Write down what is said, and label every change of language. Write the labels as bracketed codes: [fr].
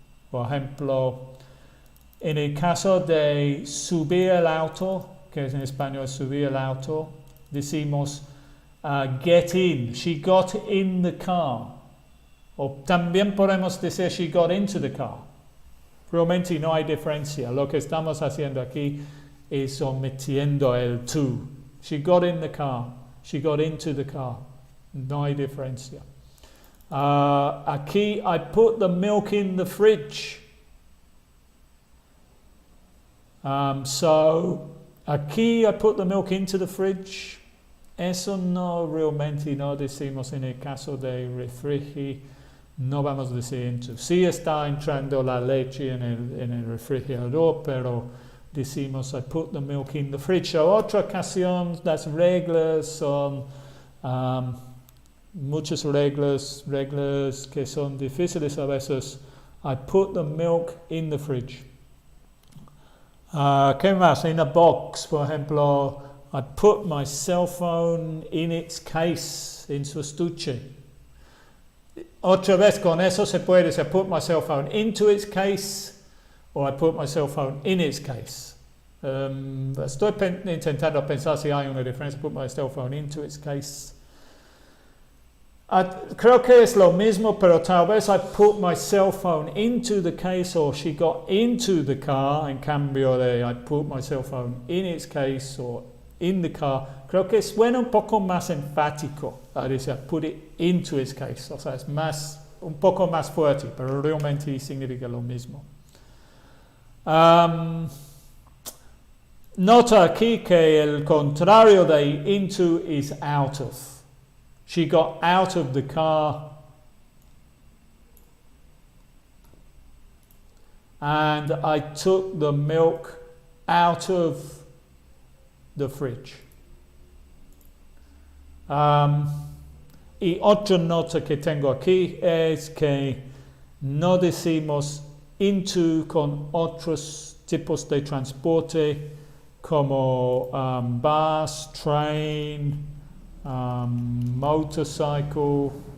[es] Por ejemplo, en el caso de subir el auto, que en español es subir el auto, decimos get in. [en] She got in the car. [es] O también podemos decir [en] she got into the car. [es] Realmente no hay diferencia. Lo que estamos haciendo aquí es omitiendo el to. [en] She got in the car. She got into the car. [es] No hay diferencia. Aquí, [en] I put the milk in the fridge. So, aquí I put the milk into the fridge. [es] Eso no realmente no decimos en el caso de refrigerator. No vamos a decir into. Sí está entrando la leche en el refrigerador, pero decimos [en] I put the milk in the fridge. [es] So, otra ocasión, las reglas son muchas reglas que son difíciles a veces. [en] I put the milk in the fridge. [es] ¿Qué más? [en] In a box, [es] por ejemplo, [en] I put my cell phone in its case, [es] en su estuche. Otra vez con eso se puede decir [en] I put my cell phone into its case or I put my cell phone in its case. [es] Estoy intentando pensar si hay una diferencia. [en] Put my cell phone into its case. [es] Creo que es lo mismo, pero tal vez [en] I put my cell phone into the case or she got into the car, [es] en cambio de [en] I put my cell phone in its case or in the car. [es] Creo que suena un poco más enfático. Dice [en] I put it into its case. [es] O sea, es un poco más fuerte, pero realmente significa lo mismo. Nota aquí que el contrario de into is out of. [en] She got out of the car and I took the milk out of the fridge. [es] Y otra nota que tengo aquí es que no decimos into con otros tipos de transporte como bus, train, motorcycle